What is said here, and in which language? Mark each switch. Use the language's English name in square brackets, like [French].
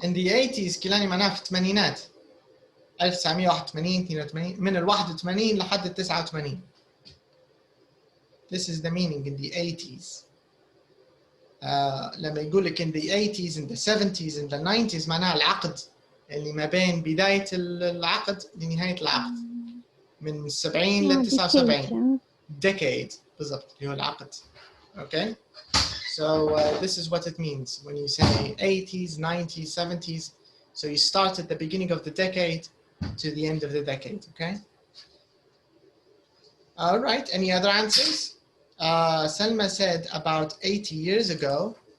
[English] In the 80s [Arabic] كيلاني معناها في الثمانينات 1981 82 من ال 81 لحد ال 89. [English] This is the meaning in the 80s. [Arabic] لما يقول لك [English] in the 80s, in the 70s, in the 90s [Arabic] معناها العقد اللي ما بين بداية العقد لنهاية العقد من 70 ل 79. Decade بالضبط اللي هو العقد. [English] Okay? So this is what it means when you say 80s, 90s, 70s. So you start at the beginning of the decade to the end of the decade, okay? All right, any other answers? Selma said about 80 years ago.